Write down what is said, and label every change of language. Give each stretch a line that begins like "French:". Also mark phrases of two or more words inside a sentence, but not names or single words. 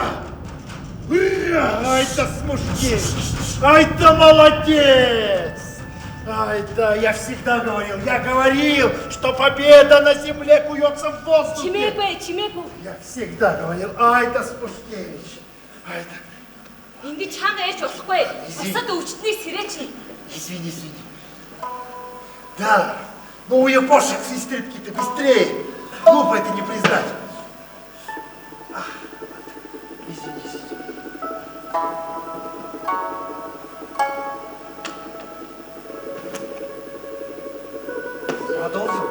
Russian: Ура! Ай-то Смушкевич! Ай-то молодец! Ай-да, я всегда говорил, что победа на земле куется в воздухе.
Mongolian: Чимээгүй.
Russian: Я всегда говорил, ай-да Смушкевич. Ай-да.
Mongolian: Ингээд чанга ярьж болохгүй. Бусад өвчтний сэрээч.
Russian: Извини. Да, но у япошек сестритки-то быстрее. Глупо это не признать. Извини. Продолжим?